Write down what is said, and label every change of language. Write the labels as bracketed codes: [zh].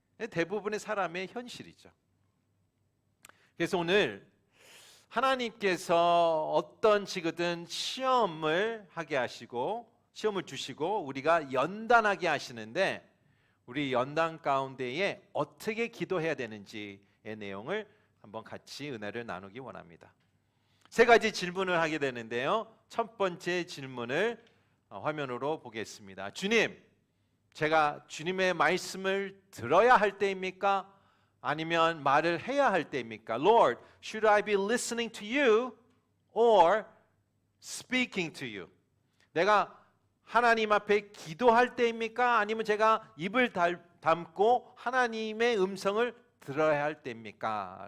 [ko] 대부분의 사람의 현실이죠. 그래서 오늘 하나님께서 어떤 식이든 시험을 하게 하시고 시험을 주시고 우리가 연단하게 하시는데 우리 연단 가운데에 어떻게 기도해야 되는지의 내용을 한번 같이 은혜를 나누기 원합니다. 세 가지 질문을 하게 되는데요. 첫 번째 질문을 화면으로 보겠습니다. 주님, 제가 주님의 말씀을 들어야 할 때입니까? 아니면 말을 해야 할 때입니까? [en] Lord, should I be listening to you or speaking to you? [ko] 내가 하나님 앞에 기도할 때입니까? 아니면 제가 입을 담고 하나님의 음성을 들어야 할 때입니까?